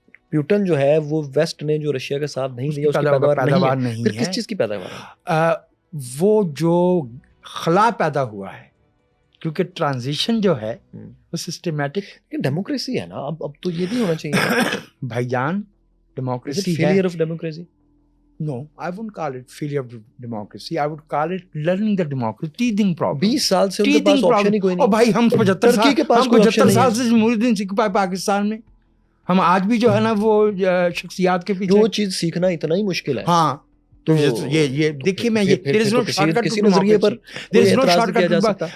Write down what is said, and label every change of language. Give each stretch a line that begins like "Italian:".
Urdu: Putin جو ہے وہ ویسٹ نے جو رشیا کا ساتھ نہیں دیا اس کی پیداوار نہیں ہے. پھر کس چیز کی پیداوار ہے؟ وہ جو خلا پیدا ہوا ہے, کیونکہ ٹرانزیشن جو ہے وہ سسٹمیٹک. ڈیموکریسی ہے نا, اب تو یہ بھی ہونا چاہیے بھائی جان. ڈیموکریسی ہے.
English: Failure of democracy. No, I wouldn't call it failure of democracy. I would call it learning the democracy, teething problem.
Urdu: 20 سال سے ان کے پاس آپشن ہی کوئی نہیں. اور بھائی ہم 75 سال سے جمہوریت نہیں سیکھ پائے پاکستان میں. ہم آج بھی جو ہے نا وہ شخصیات کے پیچھے وہ چیز سیکھنا اتنا ہی مشکل ہے. ہاں, تو یہ دیکھیے میں یہ کسی نظریے پر اعتراض کیا جا سکتا.